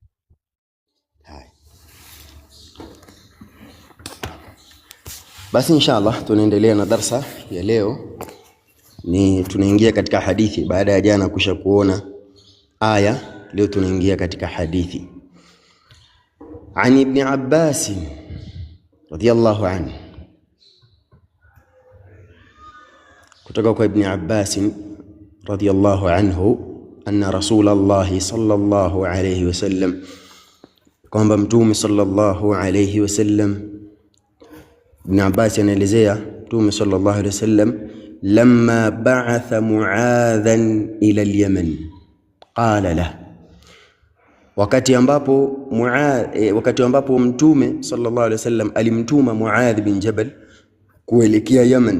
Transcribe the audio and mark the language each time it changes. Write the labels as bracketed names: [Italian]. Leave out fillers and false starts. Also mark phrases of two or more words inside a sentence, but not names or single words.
[Swahili] Basi inshallah tunaendelea na darsa ya leo. Ni tunaingia katika hadithi baada ya jana kusha kuona aya. Leo tunaingia katika hadithi. [Arabic] عن ابن عباس رضي الله عنه, [Swahili] kutoka kwa Ibn Abbas [Arabic] رضي الله عنه, أن رسول الله صلى الله عليه وسلم, [Swahili] kwamba Mtume [Arabic] صلى الله عليه وسلم, [Swahili] Ibn Abbas anaelezea Mtume [Arabic] صلى الله عليه وسلم, لما بعث معاذا إلى اليمن قال له, [Swahili] wakati ambapo Mtume [Arabic] صلى الله عليه وسلم [Swahili] alimtuma Muadh bin Jabal kuelekea Yaman.